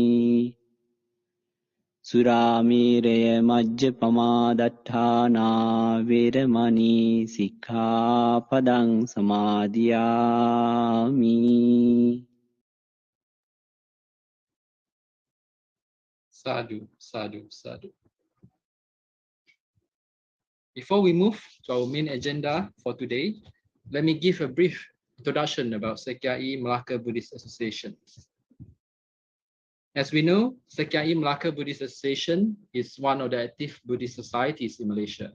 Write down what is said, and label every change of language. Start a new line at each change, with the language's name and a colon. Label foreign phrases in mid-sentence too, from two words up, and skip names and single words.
Pali: සුරාමේරය මජ්ජපමා දට්ඨානා වේරමණී සික්ඛාපදං සමාදියාමි Sadhu, sadhu, sadhu.
English: Before we move to our main agenda for today, let me give a brief introduction about Sekiai Melaka Buddhist Association. As we know, Sekiai Melaka Buddhist Association is one of the active Buddhist societies in Malaysia.